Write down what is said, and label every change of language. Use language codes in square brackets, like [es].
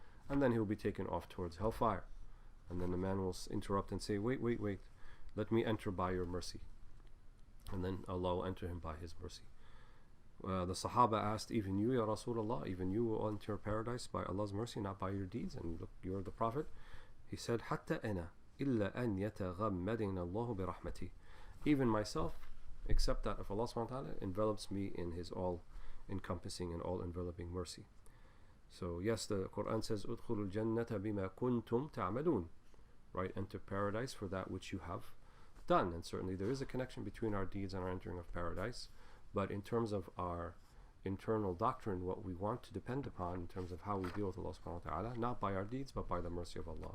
[en] And then he will be taken off towards hellfire. And then the man will interrupt and say, wait, let me enter by your mercy. And then Allah will enter him by His mercy. The Sahaba asked, even you, Ya Rasulullah, even you will enter paradise by Allah's mercy, not by your deeds? And look, you're the Prophet. [ar] He said, حَتَّى أَنَا إِلَّا أَنْ يَتَغَمَّدِنَ اللَّهُ بِرَحْمَتِهِ. [en] Even myself, except that if Allah subhanahu wa ta'ala envelops me in His all-encompassing and all-enveloping mercy. So yes, the Quran says, [ar] أُدْخُلُوا الْجَنَّةَ بِمَا كُنْتُمْ تَعْمَلُونَ. [en] Right, enter paradise for that which you have done. And certainly there is a connection between our deeds and our entering of paradise. But in terms of our internal doctrine, what we want to depend upon in terms of how we deal with Allah subhanahu wa ta'ala, not by our deeds, but by the mercy of Allah.